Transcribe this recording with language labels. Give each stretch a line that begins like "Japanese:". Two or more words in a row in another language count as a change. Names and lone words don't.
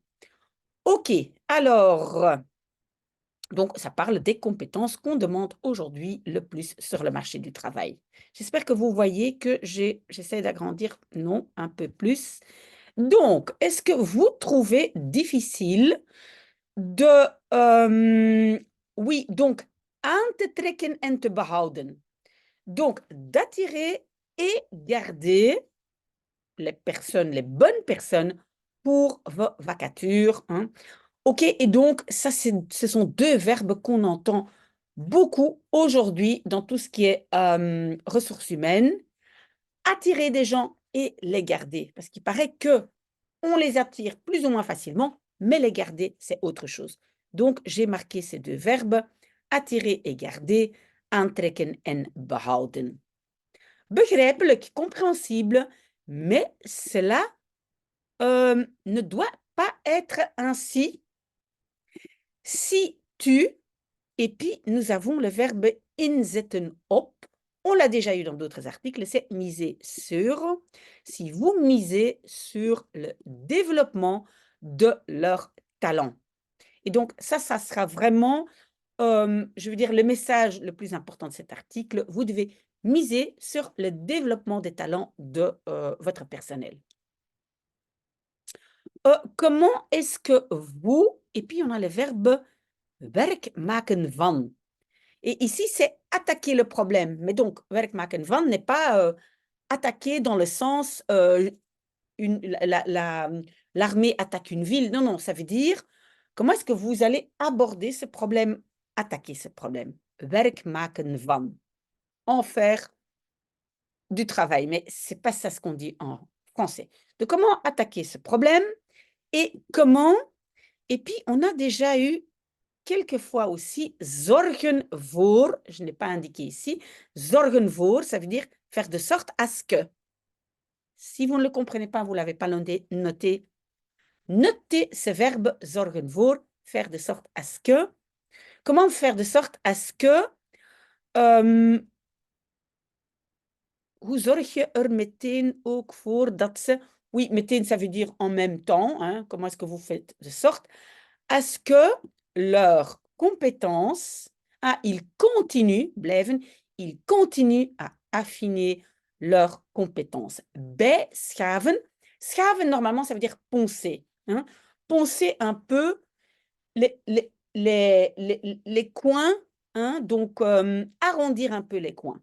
French: OK, alors, donc, ça parle des compétences qu'on demande aujourd'hui le plus sur le marché du travail. J'espère que vous voyez que j'essaie d'agrandir, non, un peu plus. Donc, est-ce que vous trouvez difficile de, oui, donc,
Dutch: aan te trekken en te behouden.
French: Donc, d'attirer et garder les personnes, les bonnes personnes pour vos vacatures, OK, et donc ça, ce sont 2 verbes qu'on entend beaucoup aujourd'hui dans tout ce qui est, ressources humaines. Attirer des gens et les garder. Parce qu'il paraît qu'on les attire plus ou moins facilement, mais les garder, c'est autre chose. Donc, j'ai marqué ces 2 verbes, attirer et garder,
Dutch: aantrekken en behouden. Begrijpelijk,
French: compréhensible, mais cela, ne doit pas être ainsi si tu, et puis nous avons le verbe
Dutch: inzetten op.
French: On l'a déjà eu dans d'autres articles, c'est miser sur. Si vous misez sur le développement de leur talent. Et donc ça sera vraiment, je veux dire, le message le plus important de cet article. Vous devez miser sur le développement des talents de votre personnel. Comment est-ce que vous, et puis on a le verbe
Dutch: werk maken van.
French: Et ici, c'est attaquer le problème. Mais donc,
Dutch: werk maken van
French: n'est pas attaquer dans le sens l'armée attaque une ville. Non, non, ça veut dire comment est-ce que vous allez aborder ce problème, attaquer ce problème.
Dutch: Werk maken van.
French: En faire du travail. Mais ce n'est pas ça ce qu'on dit en français. De comment attaquer ce problème et comment Et puis, on a déjà eu quelquefois aussi
Dutch: zorgen voor,
French: je n'ai pas indiqué ici,
Dutch: zorgen voor,
French: ça veut dire faire de sorte à ce que. Si vous ne le comprenez pas, vous ne l'avez pas noté, notez ce verbe
Dutch: zorgen voor,
French: faire de sorte à ce que. Comment faire de sorte à ce que
Dutch: hoe zorg je er meteen ook voor dat ze...
French: Oui, meteen, ça veut dire en même temps. Hein, comment est-ce que vous faites de sorte à ce que leurs compétences, ils continuent, blijven, ils continuent à affiner leurs compétences.
Dutch: Bijschaven.
French: Schaven, normalement, ça veut dire poncer. Hein, poncer un peu les coins, hein, donc arrondir un peu les coins.